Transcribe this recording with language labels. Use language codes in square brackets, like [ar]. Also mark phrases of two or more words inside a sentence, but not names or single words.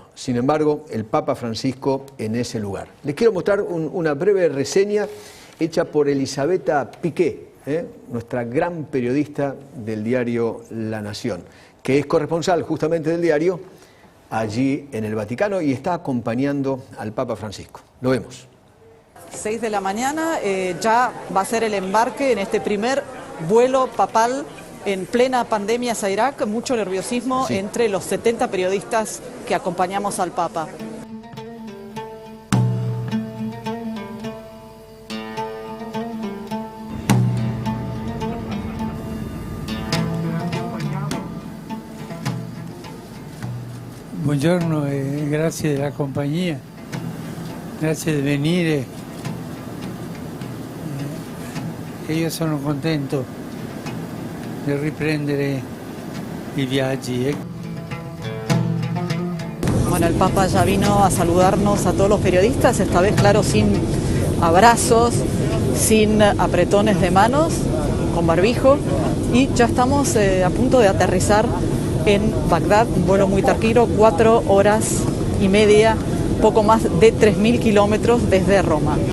[es] Sin embargo, el Papa Francisco en ese lugar. Les quiero mostrar una breve reseña hecha por Elisabetta Piqué, nuestra gran periodista del diario La Nación, que es corresponsal justamente del diario allí en el Vaticano y está acompañando al Papa Francisco. Lo vemos. 6 de la mañana ya va a ser el embarque en este primer vuelo papal en plena pandemia a Irak. Mucho nerviosismo entre los 70 periodistas que acompañamos al Papa. [it] Buongiorno e grazie della compagnia, grazie di venire. E io sono contento di riprendere i viaggi. [es] Bueno, el Papa ya vino a saludarnos a todos los periodistas, esta vez, claro, sin abrazos, sin apretones de manos, con barbijo, y ya estamos a punto de aterrizar en Bagdad, un vuelo muy tranquilo, 4 horas y media, poco más de 3.000 kilómetros desde Roma.